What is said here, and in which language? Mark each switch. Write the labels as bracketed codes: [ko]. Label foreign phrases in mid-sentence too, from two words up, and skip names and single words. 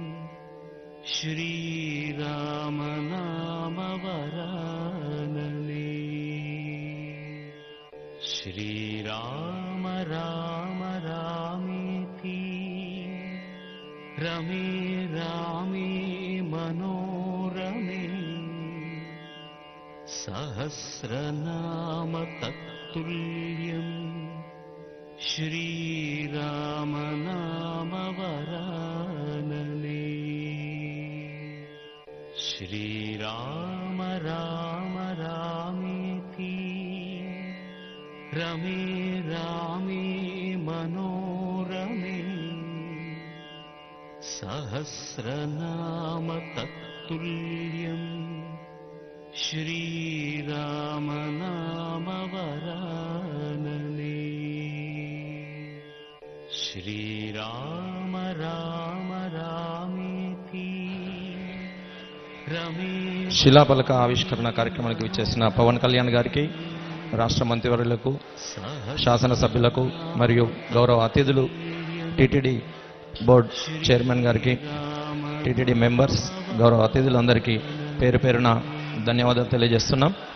[sa] శ్రీరామ నామ వరాననే శ్రీరామ రామ రామేతి రమే రామే మనోరమే సహస్రనామ తత్తుల్యం श्रीराम नाम वरानने श्रीराम राम रामेति रमे रामे मनोरमे सहस्रनाम तत्तुल्यम् श्रीराम नाम वरानने श्रीराम राम रामेति रमे [te] శిలాపలక ఆవిష్కరణ కార్యక్రమానికి విచ్చేసిన పవన్ కళ్యాణ్ గారికి, రాష్ట్ర మంత్రివర్యులకు, శాసనసభ్యులకు మరియు గౌరవ అతిథులు, టీటీడీ బోర్డ్ చైర్మన్ గారికి, టీటీడీ మెంబర్స్, గౌరవ అతిథులందరికీ పేరు పేరున ధన్యవాదాలు తెలియజేస్తున్నాం.